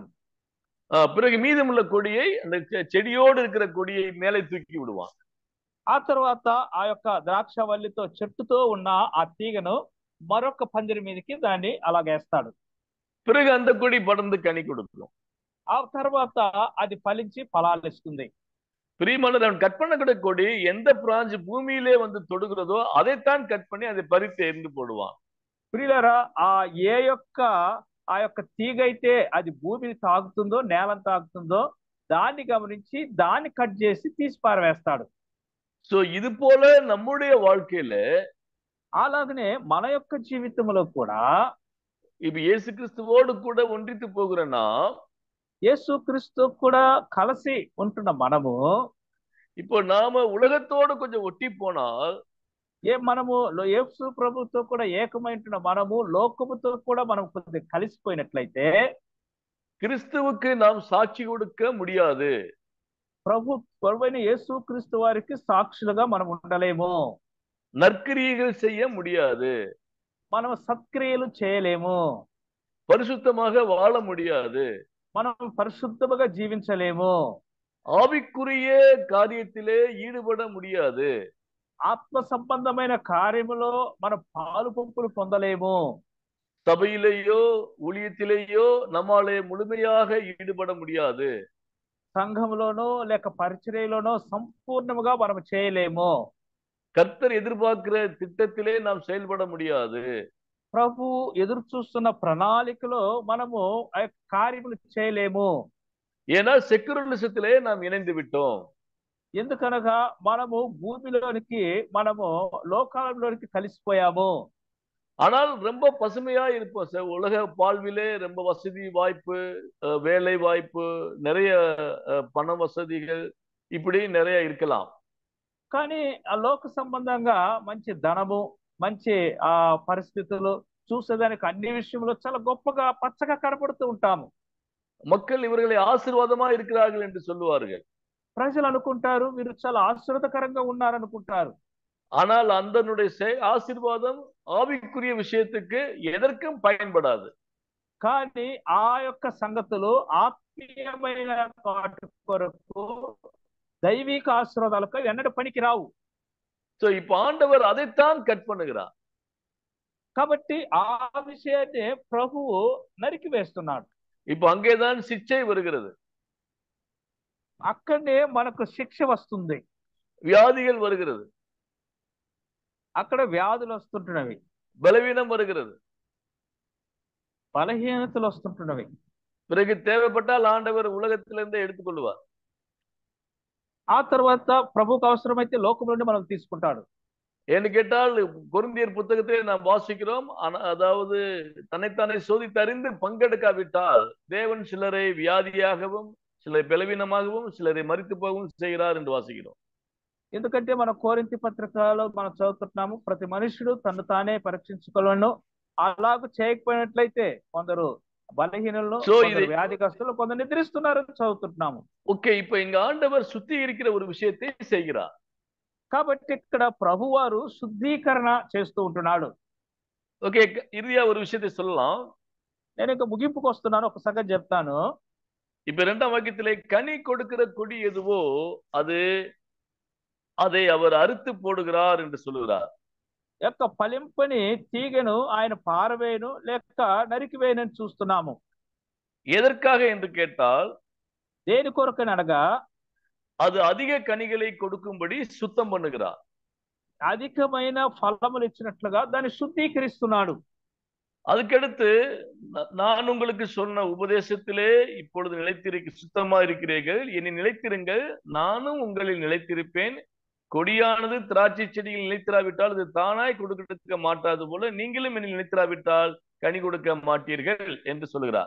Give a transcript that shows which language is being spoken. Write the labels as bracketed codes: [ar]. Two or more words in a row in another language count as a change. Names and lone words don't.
[ta] பிறகு மீதமுள்ள கொடியை அந்த செடியோடு இருக்கிற கொடியை மேலே தூக்கி விடுவான். [te] ఆ తర్వాత ఆ యొక్క ద్రాక్షవల్లితో చెట్టుతో ఉన్న ఆ తీగను మరొక పందిరి మీదకి దాన్ని అలాగేస్తాడు. [ta] பிறகு அந்த கொடி படர்ந்து கனி கொடுக்கும். [te] ఆ తర్వాత అది ఫలించి ఫలాలు ఇస్తుంది. [ta] பிரியமானது, அவன் கட் பண்ணக்கூடிய கொடி எந்த பிரான்ச் பூமியிலே வந்து தொடுகிறதோ அதைத்தான் கட் பண்ணி அதை பறித்து எரிந்து போடுவான். [te] ప్రియులారా, ఆ యొక్క తీగ అయితే అది భూమిని తాగుతుందో నేలను తాగుతుందో దాన్ని గమనించి దాన్ని కట్ చేసి తీసి పారవేస్తాడు. సో ఇది పోల [ta] நம்முடைய வாழ்க்கையில [te] అలాగనే మన యొక్క జీవితంలో కూడా [ta] இப்ப இயேசு கிறிஸ்துவோடு கூட ஒன்றித்து போகிறனா, [te] యేసుక్రీస్తు కూడా కలిసి ఉంటున్న మనము [ta] இப்போ நாம உலகத்தோடு கொஞ்சம் ஒட்டி போனால் [te] మనము యేసు ప్రభుతో కూడా ఏకమైంటున్న మనము లోకముతో కూడా మనం కొద్దిగా కలిసిపోయినట్లయితే [ta] கிறிஸ்துவுக்கு நாம் சாட்சி கொடுக்க முடியாது. [te] ప్రభువైన యేసుక్రీస్తు వారికి సాక్షులుగా మనం ఉండలేము. [ta] நற்கிரியைகள் செய்ய முடியாது. [te] మనం సత్క్రియలు చేయలేము. [ta] பரிசுத்தமாக வாழ முடியாது. [te] మనం పరిశుద్ధముగా జీవించలేము. [ta] ஆவிக்குரிய காரியத்திலே ஈடுபட முடியாது. [te] ఆత్మ సంబంధమైన కార్యములో మనం పాలు పంపులు పొందలేము. [ta] சபையிலேயோ ஊழியத்திலேயோ நம்மாலே முழுமையாக ஈடுபட முடியாது. [te] సంఘంలోనో లేక పరిచర్యలోనో సంపూర్ణముగా మనం చేయలేము. [ta] கர்த்தர் எதிர்பார்க்கிற திட்டத்திலே நாம் செயல்பட முடியாது. [te] ప్రభు ఎదురు చూస్తున్న ప్రణాళికలో మనము ఆ కార్యములు చేయలేము. [ta] ஏன்னா செக்குலரிசத்திலே நாம் இணைந்து விட்டோம். [te] ఎందుకనగా మనము భూమిలోనికి మనము లోకాలలోనికి కలిసిపోయాము. [ta] ஆனால் ரொம்ப பசுமையா இருப்போம் சார். உலக வாழ்விலே ரொம்ப வசதி வாய்ப்பு, வேலை வாய்ப்பு, நிறைய பண வசதிகள் இப்படி நிறைய இருக்கலாம். [te] కానీ ఆ లోక సంబంధంగా మంచి ధనము, మంచి ఆ పరిస్థితులు చూసేదానికి అన్ని విషయంలో చాలా గొప్పగా పచ్చగా కనపడుతూ ఉంటాము. [ta] மக்கள் இவர்களை ஆசீர்வாதமா இருக்கிறார்கள் என்று சொல்லுவார்கள். [te] ప్రజలు అనుకుంటారు వీరు చాలా ఆశీర్వాదకరంగా ఉన్నారనుకుంటారు. [ta] ஆனால் அந்தனுடைய ஆசீர்வாదம் ஆவிக்குரிய விஷயத்துக்கு எதற்கும் பயன்படாது. [te] కానీ ఆ యొక్క సంగతులు ఆత్మీయమైన వాటి కొరకు దైవిక ఆశీర్వాదాలకు ఎన్నడూ పనికి రావు. [ta] సో இப்ப ஆண்டவர் அதைத்தான் கட் பண்ணுகிறார். [te] కాబట్టి ఆ విషయాన్ని ప్రభువు నరికి వేస్తున్నాడు. [ta] இப்ப அங்கேதான் சிக்ஷை வருகிறது. [te] అక్కడనే మనకు శిక్ష వస్తుంది. [ta] வியாதிகள் வருகிறது. [te] అక్కడ వ్యాధులు వస్తుంటున్నవి. [ta] பலவீனம் வருகிறது. [te] బలహీనతలు వస్తుంటున్నవి. [ta] பிறகு தேவைப்பட்டால் ஆண்டவர் உலகத்திலிருந்தே எடுத்துக்கொள்வார். [te] ఆ తర్వాత ప్రభువుకు అవసరమైతే లోకం నుండి మనం తీసుకుంటాడు. [ta] ஏன்னு கேட்டால் கொரிந்தியர் புத்தகத்திலே நாம் வாசிக்கிறோம், அதாவது தன்னைத்தானே சோதித்தறிந்து பங்கெடுக்காவிட்டால் தேவன் சிலரை வியாதியாகவும் சிலரை பலவீனமாகவும் சிலரை மரித்து போகவும் செய்கிறார் என்று வாசிக்கிறோம். [te] ఎందుకంటే మన కోరింథీ పత్రికలో మనం చదువుతున్నాము, ప్రతి మనుషుడు తను తానే పరీక్షించుకోవాలను. అలాగ చేయకపోయినట్లయితే కొందరు బలహీనులను, వ్యాధిగ్రస్తులు, కొందరు నిద్రిస్తున్నారని చదువుతున్నాము. ఓకే, [ta] இப்ப இங்க ஆண்டவர் சுத்திகரிக்கிற ஒரு விஷயத்தை செய்கிறார். [te] కాబట్టి ఇక్కడ ప్రభువారు శుద్ధీకరణ చేస్తూ ఉంటున్నాడు. [ta] ఓకే, ఇరుదిயா ஒரு விஷயத்தை சொல்லலாம். [te] నేను ఇంకా ముగింపుకు వస్తున్నాను, ఒక సంగతి చెప్తాను. [ta] இப்ப 2ஆம் வாக்கியத்திலே கனி கொடுக்கிற கொடி எதுவோ அது அதை அவர் அறுத்து போடுகிறார் என்று சொல்லுகிறார். [te] యొక్క ఫలింపని తీగను ఆయన పారవేయను లేక నరికివేయనని చూస్తున్నాము. [ta] எதற்காக என்று கேட்டால், [te] దేని కొరకని అనగా [ta] அது அதிக கனிகளை கொடுக்கும்படி சுத்தம் பண்ணுகிறார். [te] అధికమైన ఫలములు ఇచ్చినట్లుగా దాన్ని శుద్ధీకరిస్తున్నాడు. [ta] அதுக்கடுத்து நான் உங்களுக்கு சொன்ன உபதேசத்திலே இப்பொழுது சுத்தமா இருக்கிறீர்கள், என்னை நிலைத்திருங்கள், நானும் உங்களில் நிலைத்திருப்பேன். கொடியானது திராட்சை செடியில் நிலைத்திராவிட்டால் அது தானாய் கொடுக்க மாட்டாது போல நீங்களும் என்னை நிலைத்திராவிட்டால் கனி கொடுக்க மாட்டீர்கள் என்று சொல்கிறார்.